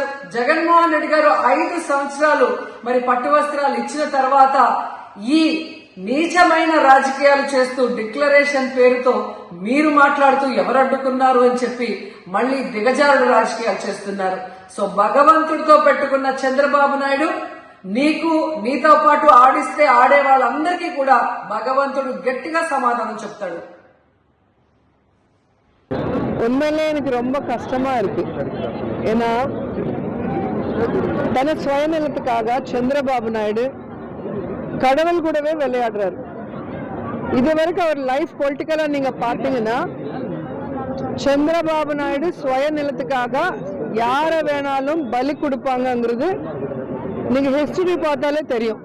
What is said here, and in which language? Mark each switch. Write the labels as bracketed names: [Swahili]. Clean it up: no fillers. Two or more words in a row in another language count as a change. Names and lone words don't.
[Telugu] జగన్మోహన్ రెడ్డి గారు 5 సంవత్సరాలు మరి పట్టు వస్త్రాలు ఇచ్చిన తర్వాత ఈ నీచమైన రాజకీయాలు చేస్తూ డిక్లరేషన్ పేరుతో మీరు మాట్లాడుతూ ఎవరు అడ్డుకున్నారు అని చెప్పి మళ్లీ దిగజారుడు రాజకీయాలు చేస్తున్నారు. సో భగవంతుడితో పెట్టుకున్న చంద్రబాబు నాయుడు నీతో పాటు ఆడిస్తే ఆడే వాళ్ళందరికీ కూడా భగవంతుడు గట్టిగా సమాధానం చెప్తాడు. [Tamil] உண்மையிலே எனக்கு ரொம்ப கஷ்டமா இருக்கு. ஏன்னா தன சுயநலத்துக்காக சந்திரபாபு நாயுடு கடவுள் கூடவே விளையாடுறாரு. இது வரைக்கும் அவர் [English] life politically [Tamil] நீங்க பார்த்தீங்கன்னா சந்திரபாபு நாயுடு சுயநலத்துக்காக யாரை வேணாலும் பலி கொடுப்பாங்கிறது நீங்க ஹிஸ்டரி பார்த்தாலே தெரியும்.